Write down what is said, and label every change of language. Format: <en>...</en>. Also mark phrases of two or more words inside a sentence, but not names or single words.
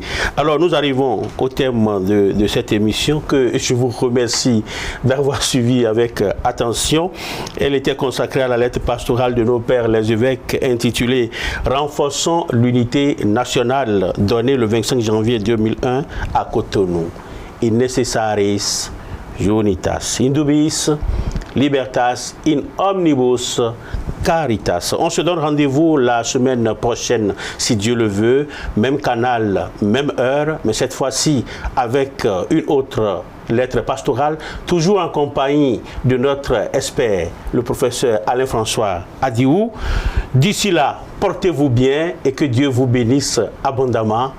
<fr>Alors nous arrivons au terme de cette émission que je vous remercie d'avoir suivi avec attention. Elle était consacrée à la lettre pastorale de nos pères les évêques intitulée « Renforçons l'unité nationale » donnée le 25 janvier 2001 à Cotonou.</fr> <la>In necessaris unitas indubis libertas in omnibus caritas.</la> <fr>On se donne rendez-vous la semaine prochaine, si Dieu le veut. Même canal, même heure, mais cette fois-ci avec une autre lettre pastorale, toujours en compagnie de notre expert, le professeur Alain-François Adiou. D'ici là, portez-vous bien et que Dieu vous bénisse abondamment.</fr>